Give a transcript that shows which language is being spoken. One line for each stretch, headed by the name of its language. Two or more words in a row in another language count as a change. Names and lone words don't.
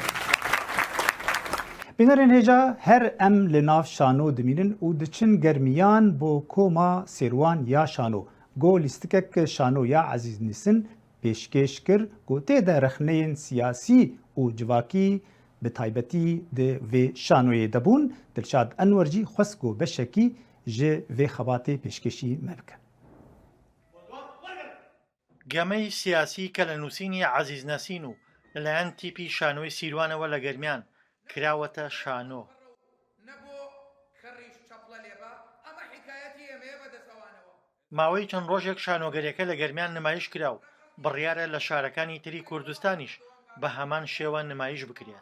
Kurdish: Bînerên hêja her em li nav şano dimînin û diçin germiyan bo koma sêrwan ya şano. Got lîstikek şano ya Ezîz Nîsin pêşkêş kir ku tê de rexneyên siyasî û civakî bi taybetî di vê şanoyê de bûn. Dilşad Enwer jî xwest ku beşekî ji vê xebatê pêşkêşî me bike.
Central Kurdish: گەمەی سیاسی کە لە نووسینی عەزیز نەسین و لەلایەن تیپی شانۆی سیروانەوە لە گەرمیان کراوەتە شانۆ. ماوەی چەند ڕۆژێک شانۆگەریەکە لە گەرمیان نمایش کرا و بڕیارە لە شارەکانی تری کوردستانیش بە هەمان شێوە نمایش بکرێت.